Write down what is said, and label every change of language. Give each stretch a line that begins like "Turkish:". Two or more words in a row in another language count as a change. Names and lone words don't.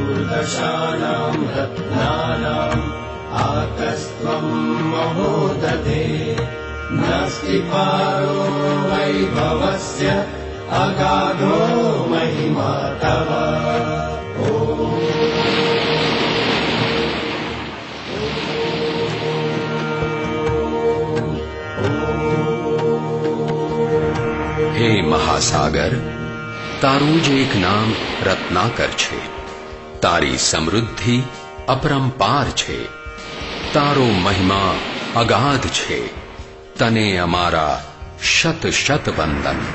Sanskrit: दशानां रत्नानाम् आकस्त्वं महोदधे नास्ति पारो वैभवस्य अगाधो महिमा तव।
Gujarati: હે મહાસાગર, તારું જ એક નામ રત્નાકર છે, તારી સમૃદ્ધિ અપરંપાર છે, તારો મહિમા અગાધ છે, તને અમારા શત શત વંદન।